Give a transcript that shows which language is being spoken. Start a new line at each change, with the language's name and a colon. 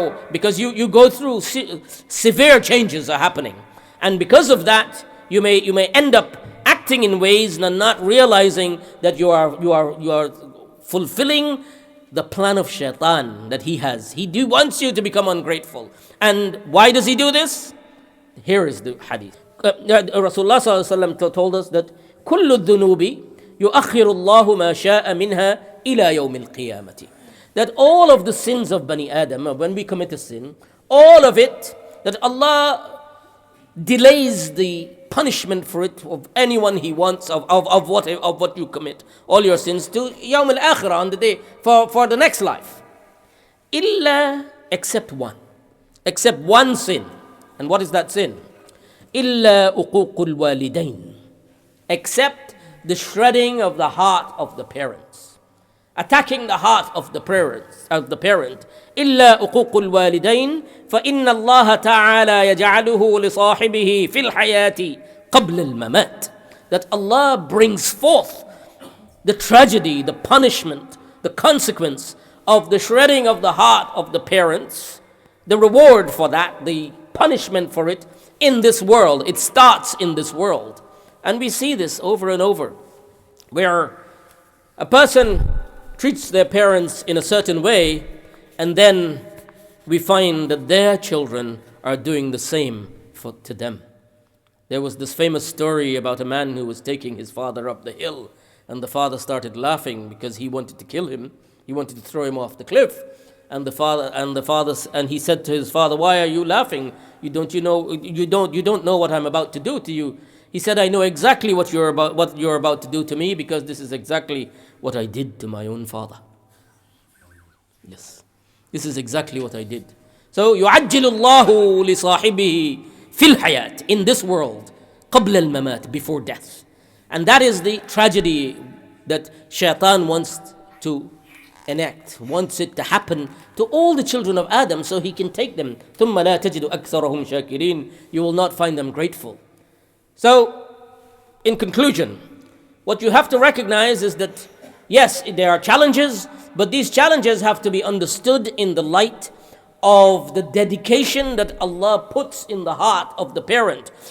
English: because you go through severe changes are happening, and because of that you may end up acting in ways and not realizing that you are fulfilling the plan of Shaytan that he has. He wants you to become ungrateful. And why does he do this? Here is the hadith.
Arabic: Rasulullah sallallahu alaihi wasallam
English: told us that
Arabic: كل الذنوب يؤخر الله ما شاء منها إلى يوم القيامة.
English: That all of the sins of Bani Adam, when we commit a sin, all of it, that Allah delays the punishment for it of anyone he wants of what you commit, all your sins, to Yawm al-Akhirah, on the day for the next life. Illa, except one sin. And what is that sin?
Arabic: Illa uququl walidain,
English: except the shredding of the heart of the parents, attacking the heart of the parent.
Arabic: إلا أقوق الوالدين فإن الله تعالى يجعله لصاحبه في الحياة قبل الممات.
English: That Allah brings forth the tragedy, the punishment, the consequence of the shredding of the heart of the parents, the reward for that, the punishment for it in this world. It starts in this world. And we see this over and over, where a person treats their parents in a certain way, and then we find that their children are doing the same to them. There was this famous story about a man who was taking his father up the hill, and the father started laughing because he wanted to kill him. He wanted to throw him off the cliff. And he said to his father, "Why are you laughing? You don't know what I'm about to do to you." He said, "I know exactly what you're about to do to me, because this is exactly what I did to my own father." Yes. This is exactly what I did.
Arabic: So, يُعَجِّلُ اللَّهُ لِصَاحِبِهِ فِي الْحَيَاةِ,
English: in this world,
Arabic: قَبْلَ الْمَمَاتِ,
English: before death. And that is the tragedy that Shaytan wants to enact, wants it to happen to all the children of Adam, so he can take them.
Arabic: ثُمَّ لَا تَجِدُ أَكْثَرَهُمْ شَاكِرِينَ,
English: you will not find them grateful. So, in conclusion, what you have to recognize is that, yes, there are challenges, but these challenges have to be understood in the light of the dedication that Allah puts in the heart of the parent.